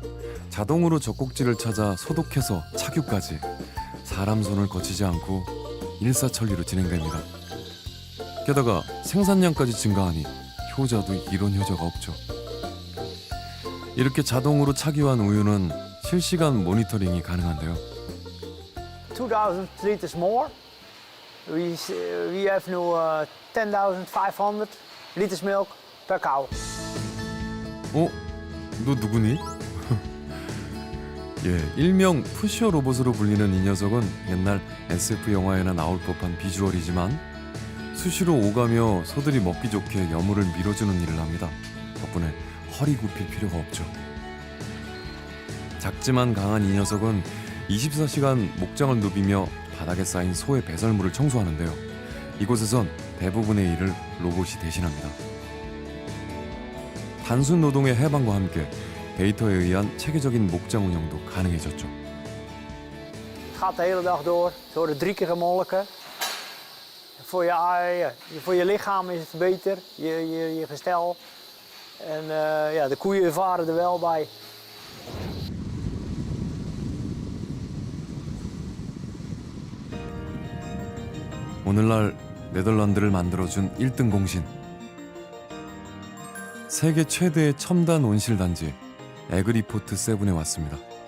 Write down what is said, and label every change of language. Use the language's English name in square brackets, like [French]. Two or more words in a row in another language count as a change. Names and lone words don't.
[Korean] 자동으로 젖꼭지를 찾아 소독해서 착유까지 사람 손을 거치지 않고 일사천리로 진행됩니다. 게다가 생산량까지 증가하니 효자도 이런 효자가 없죠. 이렇게 자동으로 착유한 우유는 실시간 모니터링이 가능한데요. [English] 2,000 liters more. We have now 10,500 liters milk per cow. [Korean] 너 누구니? 일명 푸시어 로봇으로 불리는 이 녀석은 옛날 SF 영화에나 나올 법한 비주얼이지만 수시로 오가며 소들이 먹기 좋게 여물을 밀어주는 일을 합니다. 덕분에 허리 굽힐 필요가 없죠. 작지만 강한 이 녀석은 24시간 목장을 누비며 바닥에 쌓인 소의 배설물을 청소하는데요. 이곳에선 대부분의 일을 로봇이 대신합니다. 단순 노동의 해방과 함께 데이터에 의한 체계적인 목장 운영도 가능해졌죠. [Dutch] Het gaat de hele dag door. Ze worden 3 keer gemolken. Voor je lichaam is het beter, je gestel. En de koeien ervaren er wel bij. [Korean] 오늘날 네덜란드를 만들어준 1등 공신. 세계 최대의 첨단 온실 단지 에그리포트 세븐에 왔습니다.